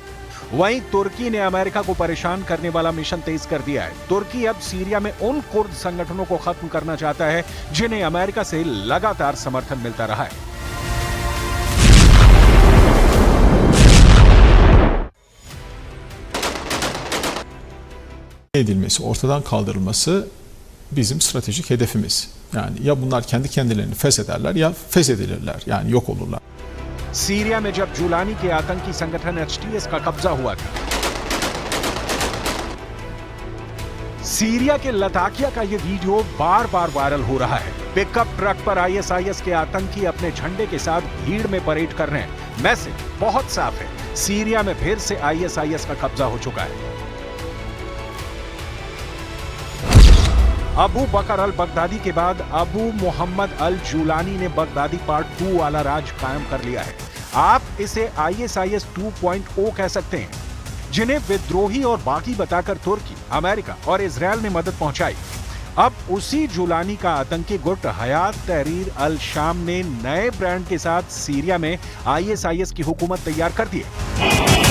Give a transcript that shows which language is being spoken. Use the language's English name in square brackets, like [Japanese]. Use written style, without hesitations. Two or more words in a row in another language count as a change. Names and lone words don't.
[Hindi] वहीं तुर्की ने अमेरिका को परेशान करने वाला मिशन तेज कर दिया है। तुर्की अब सीरिया में उन कुर्द संगठनों को खत्म करना चाहता है जिन्हें अमेरिका से लगातार समर्थन मिलता रहा है। [Turkish] edilmesi, ortadan kaldırılması bizim stratejik hedefimiz. Yani ya bunlar kendi kendilerini feshederler ya feshedilirler, yani yok olurlar. [Hindi] सीरिया में जब जुलानी के आतंकी संगठन एचटीएस का कब्जा हुआ था, सीरिया के लताकिया का यह वीडियो बार बार वायरल हो रहा है। पिकअप ट्रक पर आईएसआईएस के आतंकी अपने झंडे के साथ भीड़ में परेड कर रहे हैं। मैसेज बहुत साफ है, सीरिया में फिर से आईएसआईएस का कब्जा हो चुका है। अबू बकर अल बगदादी के बाद अबू मोहम्मद अल जुलानी ने बगदादी पार्ट 2 वाला राज कायम कर लिया है। आप इसे आईएसआईएस 2.0 कह सकते हैं, जिन्हें विद्रोही और बाकी बताकर तुर्की, अमेरिका और इजराइल ने मदद पहुंचाई। अब उसी जुलानी का आतंकी गुट हयात तहरीर अल शाम ने नए ब्रांड के साथ सीरिया में आईएसआईएस की हुकूमत तैयार कर दी है।